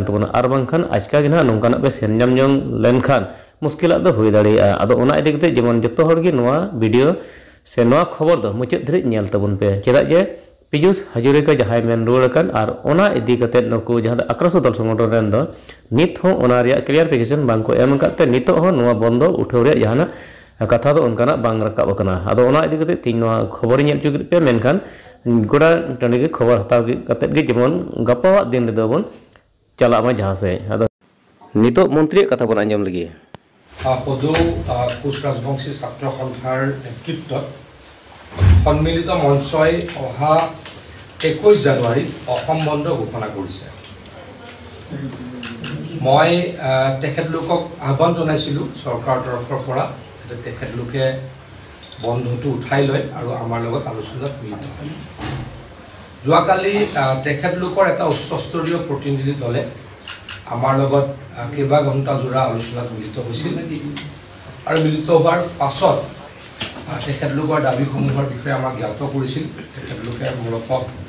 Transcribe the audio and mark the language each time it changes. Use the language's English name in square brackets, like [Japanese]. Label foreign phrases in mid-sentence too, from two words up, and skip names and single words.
[Santali] तबना आर बांखान आजका गिना नोंकाना पे सेनजाम जंग लेनखान मुश्किला दो होई दाड़िया आदो ओना इदी कते जेमन जत्तो हर गे नोआ वीडियो से नोआ खबर दो मुचाद धरि नेल तबन पे चेदा जे पीयूष हाजरिका जहां मेन रुवाड़ कन और ओना इदी कते नको जहां आक्रोश दल संगठन रेन दो नित हो ओना रिया क्लियरफिकेशन बांग को एम काते नितो हो नोआ बंद उठाव रिया जहां कथा दो उनकाना बांग रकाब कना आदो ओना इदी कते तीन नोआ खबर नेल चुक पे मेनखान गोड़ा टंडी के खबर हताव कते गे जेमन गपावा दिन रे दोबन चला मा जहां से आदो नितो मंत्री कथा बन आंजम लगी [Assamese] সদৌ কোচ ৰাজবংশী ছাত্ৰ সন্থাৰ নেতৃত্বত সন্মিলিত মঞ্চয় অহা 21 জানুৱাৰী অসম বন্ধ ঘোষণা কৰিছে মই তেখেতলোকক আহ্বান জনাইছিলো চৰকাৰৰ তৰফৰ পৰা যে তেখেতলোকে বন্ধটো উঠাই লয় আৰু আমাৰ লগত আলোচনাত মিলিত হয় যোৱাকালি তেখেতলোকৰ এটা উচ্চস্তৰীয় প্ৰতিনিধি দলে আমাৰ লগত কেইবা ঘণ্টা জোৰা আলোচনাত মিলিত হৈছিল আৰু মিলিত হোৱাৰ পাছত তেখেতলোকৰ দাবীসমূহৰ বিষয়ে আমাক জ্ঞাত কৰিছিল তেখেতলোকে মূলতঃ